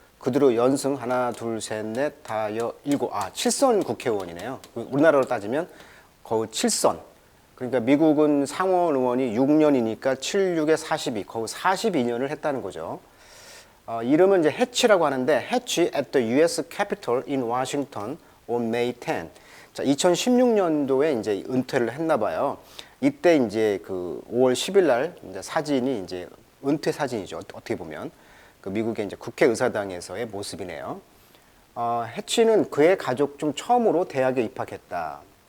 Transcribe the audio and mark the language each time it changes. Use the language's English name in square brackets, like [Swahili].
[Korean] 그 뒤로 연승 하나, 둘, 셋, 넷, 다, 일곱, 7선 국회의원이네요. 우리나라로 따지면 거의 7선. 그러니까 미국은 상원 의원이 6년이니까 7, 6에 42, 거의 42년을 했다는 거죠. 이름은 이제 해치라고 하는데 해치 [English] at the U.S. Capitol in Washington on May 10. [Korean] 자, 2016년도에 이제 은퇴를 했나 봐요. 이때 이제 그 5월 10일 날 이제 사진이 이제 은퇴 사진이죠. 어떻게 보면 그 미국의 이제 국회의사당에서의 모습이네요. 해치는 그의 가족 중 처음으로 대학에 입학했다.